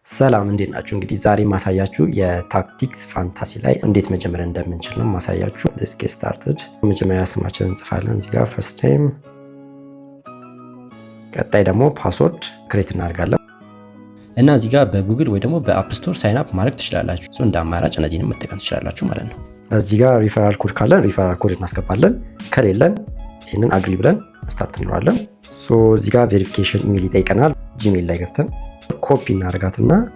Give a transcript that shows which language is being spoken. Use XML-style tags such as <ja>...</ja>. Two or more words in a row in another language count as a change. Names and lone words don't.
<am>ሰላም እንዴት ናችሁ? እንግዲህ ዛሬ ማሳያችሁ የታክቲክስ ፋንታሲ ላይ እንዴት መጀመር እንደምንችል ነው ማሳያችሁ።</am> <en>let's get started።</en> <am>መጀመሪያ ስማችንን እንጽፋለን እዚህ ጋር</am> <en>first name፣</en> <am>ቀጣይ ደግሞ</am> <en>password create</en> <am>እናደርጋለን እና እዚህ ጋር በጉግል ወይ ደግሞ በአፕ ስቶር</am> <en>sign up</en> <am>ማድረግ ትችላላችሁ። ሶ እንደ አማራጭ እነዚህንም መጠቀም ትችላላችሁ ማለት ነው። እዚህ ጋር</am> <en>referral code</en> <am>ካለን</am> <en>referral code</en> <am>እናስገባለን። ከሌለን ይሄንን አግሪ ብለን ስታርት እንለዋለን። ሶ እዚህ ጋር</am> <en>verification email</en> <am>ይጠይቀናል። ጂሜል ላይ ገብተን ኮፒ እናደርጋትና</am>